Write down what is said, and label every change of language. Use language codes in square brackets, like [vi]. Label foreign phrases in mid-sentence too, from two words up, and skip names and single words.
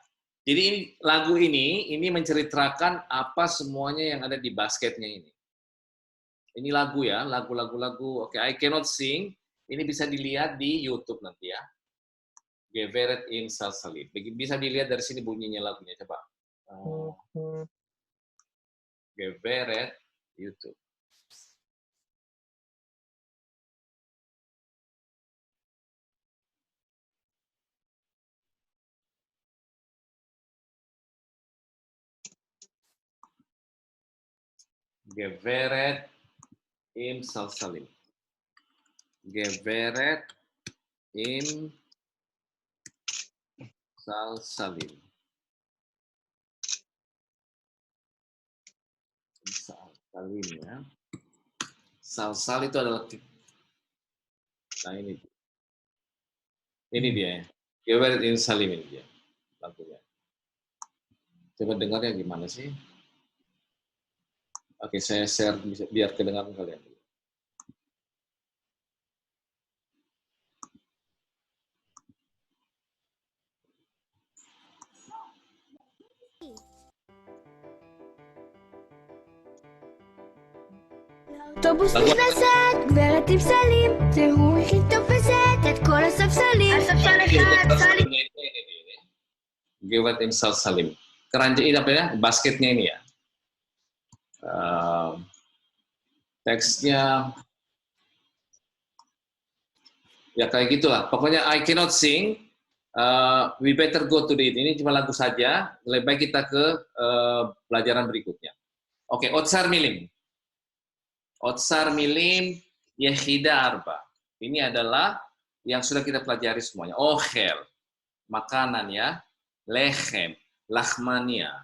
[id] Jadi lagu ini menceritakan apa semuanya yang ada di basketnya ini. Ini lagu ya, lagu. Oke, [en] I Cannot Sing. [id] Ini bisa dilihat di YouTube nanti ya. [he] גברת עם סלסלים. [id] Bisa dilihat dari sini bunyinya lagunya, coba. [he] Geveret YouTube. גברת עם סלסלים. גברת עם סלסלים. [id] Salsalim ya. Salsal itu adalah, nah ini dia. [he] גברת עם סלים [id] ini dia lagunya. Coba dengarnya gimana sih? Oke, saya share biar kedengaran kalian. [he] האוטובוס נכנסת, גברת עם סלים, והוא הכי תופסת את כל הספסלים. הספסל אחד, סלים. גברת עם סלסלים. [id] Keranjang ini apa ya? Basketnya ini ya. Teksnya ya kayak gitulah. [en] Pokoknya I Cannot Sing. We better go to it. [id] Ini cuma lagu saja. Lebih baik kita ke pelajaran berikutnya. Oke, [he] אוצר מילים. אוצר מילים יחידה ארבע. [id] Ini adalah yang sudah kita pelajari semuanya. Ohel, makanan ya. [he] לחם, לחמניה.